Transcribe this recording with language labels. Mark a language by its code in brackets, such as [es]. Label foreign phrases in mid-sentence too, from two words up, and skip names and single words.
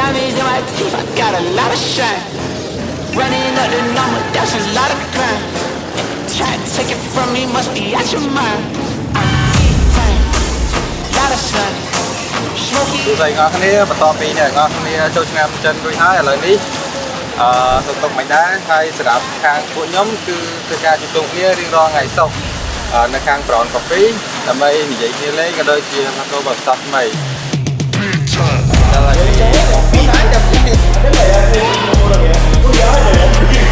[en] Diamonds in my teeth, I got a lot of shine. Running up the number, that's a lot of crime. Try to take it from me, must be out your mind. Lot of sun. [km] គឺស្អីបងប្អូនបន្ទាប់ពីអ្នកបងប្អូនចូលឆ្នាំចិនរួចហើយឥឡូវនេះទៅទុកមិនដែរហើយសម្រាប់ខាងពួកខ្ញុំគឺធ្វើការជួបជុំគ្នារៀងរាល់ថ្ងៃសុក្រនៅខាង Brown Coffee ដើម្បីនិយាយគ្នាលេងក៏ដូចជាផ្លាស់ប្ដូរបទពិសោធន៍ថ្មីដល់ហើយ